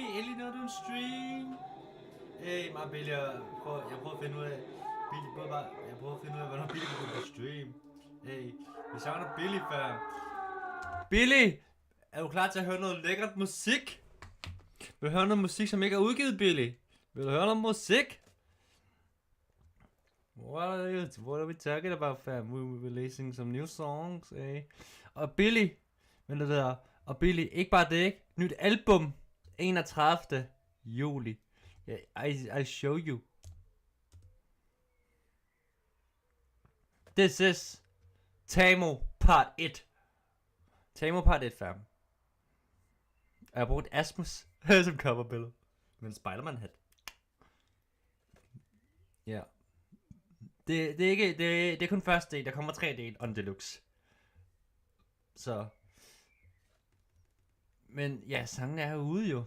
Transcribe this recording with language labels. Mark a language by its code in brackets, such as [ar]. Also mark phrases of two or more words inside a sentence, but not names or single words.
[da] Endelig nåede du en stream. Hey, mig og Billy, jeg prøver at finde ud af... Jeg prøver at finde ud af, hvornår Billy kan gå på stream. Hey, vi savner Billy, fam. Billy! Er du klar til at høre noget lækkert musik? Vil du høre noget musik, som ikke er udgivet, Billy? Vil du høre noget musik? [en] What are we talking about, fam? We're releasing some new songs, eh? [da] Og Billy, men det der, og Billy, ikke bare det, ikke? Nyt album, 31. juli. [en] I show you. This is Tamo part 1. Tamo part 1, fam. [da] Og jeg har brugt Asmus som coverbillede. Med en Spider-Man-hat. Ja. Yeah. Det er ikke, det er kun første del. Der kommer 3 del [en] on deluxe. [da] Så. Men ja, sangen er ude jo.